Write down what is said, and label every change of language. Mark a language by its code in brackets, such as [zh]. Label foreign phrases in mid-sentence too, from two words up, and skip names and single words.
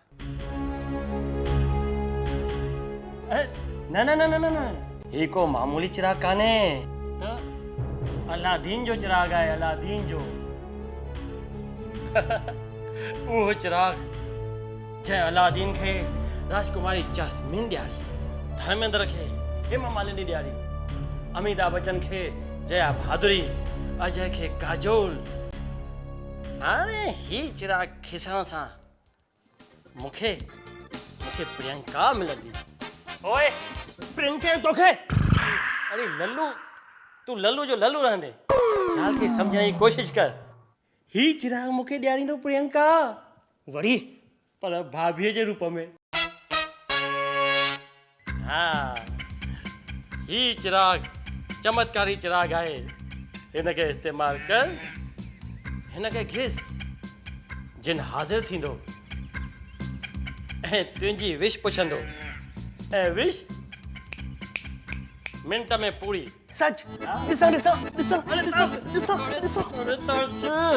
[sd] न न न न न, ही को मामूली चिराग कान्हे, त अलादीन जो चिराग आहे, अलादीन जो। उहो चिराग जंहिं अलादीन खे राजकुमारी जास्मीन ॾियारी, धर्मेंद्र खे हेमा मालिनी ॾियारी, अमिताभ बच्चन खे जया भादुरी, अजय खे काजोल। हाणे ही चिराग खिसण सां मूंखे प्रियंका मिलंदी। ओए प्रियंका तोखे? अरे लल्लू, तू लल्लू जो लल्लू रहंदे, ॻाल्हि खे सम्झण जी कोशिश कर। ही चिराग मूंखे ॾियारींदो प्रियंका, वरी पर भाभीअ जे रूप में। हा, ही चिराग चमत्कारी चिराग आहे। हिनखे इस्तेमाल कर, हिनखे घिस, जिन हाज़िर थींदो ऐं तुंहिंजी विश पुछंदो, ऐं विश मिंट में पूरी। सच? ॾिसो ॾिसो ॾिसो ॾिसो ॾिसो ॾिसो।